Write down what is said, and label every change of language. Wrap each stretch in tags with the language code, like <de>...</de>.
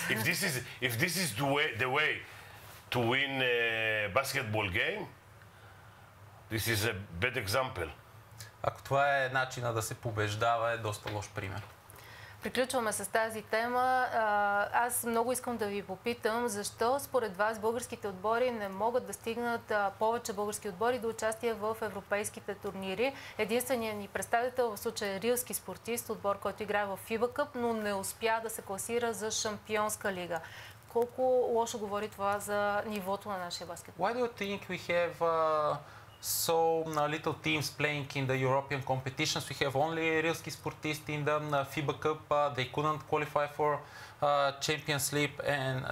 <en>If this is the way to win a basketball game, this is a bad example.</en> <bg>Ако това е начина да се побеждава, е доста лош пример. Приключваме с тази тема. Аз много искам да ви попитам, защо според вас българските отбори не могат да стигнат повече български отбори до участие в европейските турнири. Единственият ни представител в случая е рилски спортист, отбор, който играе в FIBA Cup, но не успя да се класира за Шампионска лига. Колко лошо говори това за нивото на нашия баскетбол?</bg> <en>Why do you think we have so little teams playing in the European competitions? We have only Rilski sportists in the FIBA Cup. They couldn't qualify for Champions League and</en>